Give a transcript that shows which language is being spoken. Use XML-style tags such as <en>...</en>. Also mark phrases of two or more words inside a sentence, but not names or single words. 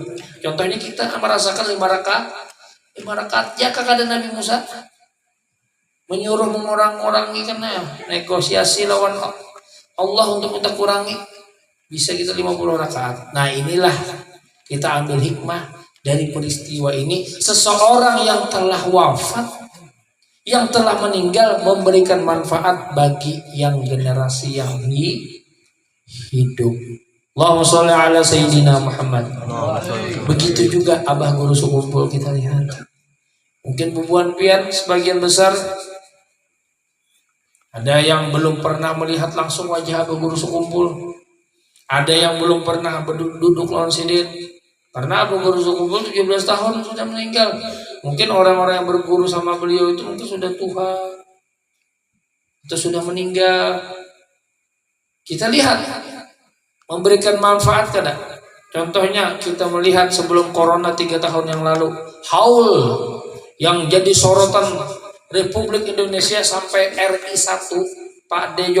<id>Contohnya kita merasakan 5 rakaat. 5 rakaat ya kakak ada Nabi Musa menyuruh orang-orang karena negosiasi lawan Allah untuk kita kurangi bisa kita 50 rakaat. Nah inilah kita ambil hikmah dari peristiwa ini. Seseorang yang telah wafat, yang telah meninggal memberikan manfaat bagi yang generasi yang hidup.</id> <ar>Allahumma sholli ala sayyidina Muhammad.</ar> <id>Begitu juga abah guru sekumpul kita lihat. Mungkin</id> <bjn>bubuan pian</bjn> <id>sebagian besar ada yang belum pernah melihat langsung wajah abah guru sekumpul. Ada yang belum pernah duduk</id> <bjn>lawan sidin.</bjn> <id>Karena abah guru sekumpul 17 tahun sudah meninggal. Mungkin orang-orang yang berguru sama beliau itu mungkin sudah tua atau sudah meninggal. Kita lihat memberikan manfaat kada. Contohnya kita melihat sebelum corona 3 tahun yang lalu, haul yang jadi sorotan Republik Indonesia sampai RI 1 Pak D.</id>